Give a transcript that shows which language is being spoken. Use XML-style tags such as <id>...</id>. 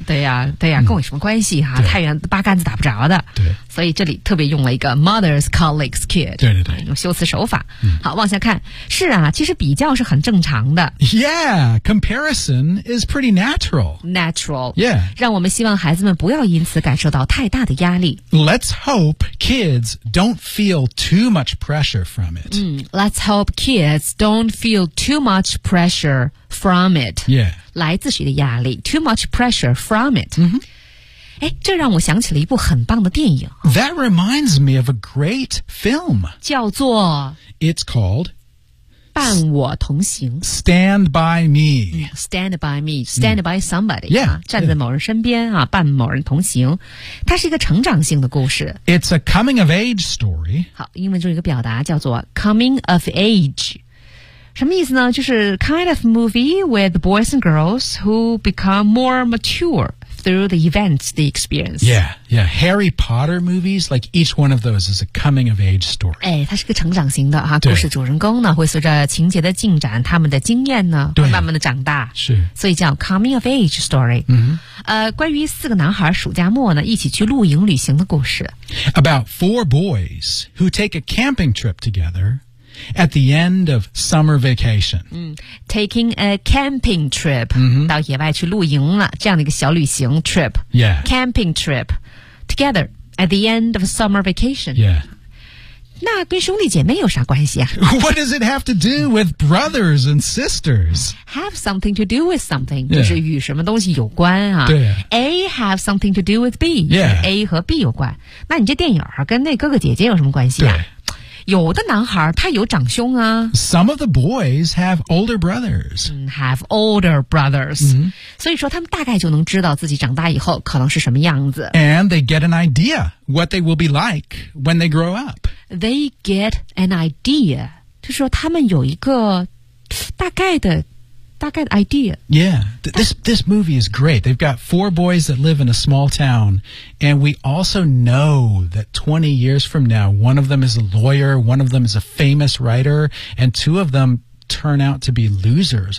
<zh>对呀、啊，对呀、啊嗯，跟我有什么关系哈、啊？太远，八竿子打不着的。对，所以这里特别用了一个</zh> <en>mother's colleague's kid，</en> <zh>对对对，用修辞手法、嗯、好，往下看，是啊，其实比较是很正常的。</zh> <en>Yeah， comparison is pretty natural， yeah，</en> <zh>让我们希望孩子们不要因此感受到太大的压力。</zh> <en>Let's hope kids don't feel too much pressure from it、嗯、Let's hope kids don't feel too much pressure from it， yeah，</en> <zh>来自谁的压力？</zh> <en>Too much pressure from it、 mm-hmm.</en> <zh>哎，这让我想起了一部很棒的电影。</zh> <en>That reminds me of a great film.</en> <zh>叫做</zh> <en>It's called</en> <zh>伴我同行</zh> <en>Stand by me. Stand by me. Stand by somebody. Yeah.</en> <zh>站在某人身边啊，伴某人同行。它是一个成长性的故事。</zh> <en>It's a coming of age story.</en> <zh>好，英文中一个表达叫做 coming of age. 什么意思呢？就是</zh> <en>kind of movie with boys and girls who become more mature through the events, the experience. Yeah, yeah. Harry Potter movies, like each one of those is a coming of age story.</en> <zh>哎，它是个成长型的哈、啊。故事主人公呢，会随着情节的进展，他们的经验呢，会慢慢的长大。是。所以叫</zh> <en>coming of age story. 嗯、mm-hmm.。</en> <zh>关于四个男孩暑假末呢，一起去露营旅行的故事。</zh> <en>About four boys who take a camping trip together. At the end of summer vacation. Taking a camping trip.、 Mm-hmm.</en> <zh>到野外去露营了。这样的一个小旅行 trip.</zh> <en>Yeah. Camping trip. Together. At the end of summer vacation. Yeah.</en> <zh>那跟兄弟姐妹有啥关系啊?</zh> <en>What does it have to do with brothers and sisters? Have something to do with something.</en> <zh>就是与什么东西有关啊。对。</zh> <en>A have something to do with B. Yeah.</en> <zh>A 和 B 有关。那你这电影跟那哥哥姐姐有什么关系啊? 对。有的男孩他有长兄啊。</zh> <en>Some of the boys have older brothers. Have older brothers.、 Mm-hmm.</en> <zh>所以说他们大概就能知道自己长大以后可能是什么样子。</zh> <en>And they get an idea what they will be like when they grow up. They get an idea.</en> <zh>就是说他们有一个大概的 idea.</zh> <en>Yeah, this movie is great. They've got four boys that live in a small town. And we also know that 20 years from now, one of them is a lawyer, one of them is a famous writer, and two of them turn out to be losers.</en>